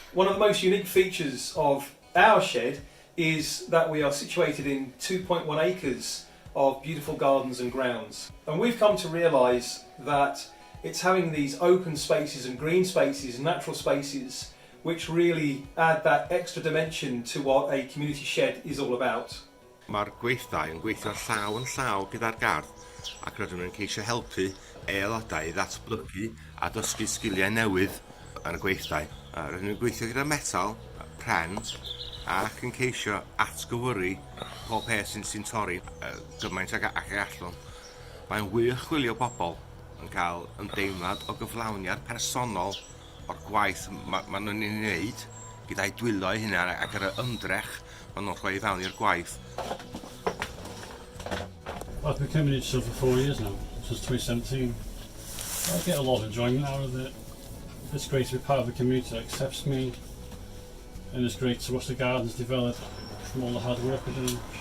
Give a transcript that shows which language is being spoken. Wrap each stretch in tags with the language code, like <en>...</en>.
<en>One of the most unique features of our shed is that we are situated in 2.1 acres of beautiful gardens and grounds. And we've come to realise that it's having these open spaces and green spaces and natural spaces which really add that extra dimension to what a community shed is all about.</en> <cy>Mae'r gweithdai yn gweithio llaw yn llaw gyda'r gardd ac rydym yn ceisio helpu aelodau i ddatblygu a dysgu sgiliau newydd yn y gweithdai. Rydym yn gweithio gyda metal, pren ac yn ceisio atgywyru pob peth sy'n torri gymaint ag allwn. Mae'n wych chwilio bobl yn cael ymdeimlad o gyflawniad personol o'r gwaith maen nhw'n ei wneud gyda'i dwylo eu hunain ac yr ymdrech maen nhw'n rhoi i fewn i'r gwaith.</cy> <en>I've been coming into for 4 years now, since 2017. I get a lot of enjoyment out of it. It's great to be part of a community that accepts me, and it's great to watch the gardens develop from all the hard work we're doing.</en>